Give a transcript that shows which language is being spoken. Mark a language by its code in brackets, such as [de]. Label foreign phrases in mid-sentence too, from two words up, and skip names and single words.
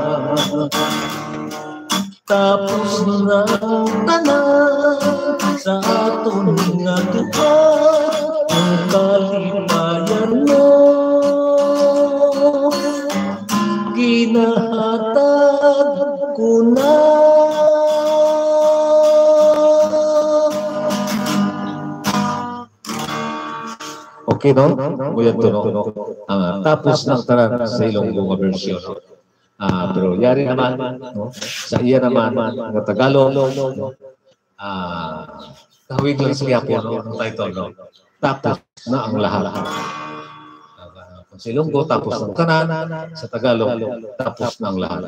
[hil] Tapos na tanan sa atong nga duha, ang kalipayan mo ginahatag ko na. Okay, no? Kuya Tuno. Tapos ng tanan sa Ilonggo version. Pero yari naman, no? Sa iya naman, ng Tagalog, kahawig lang siya po, no? [tl] Ang title, no? Tapos na ang lahat. [hil] Sa Ilonggo, tapos ng tanan, sa Tagalog, [tl] tapos na ang lahat.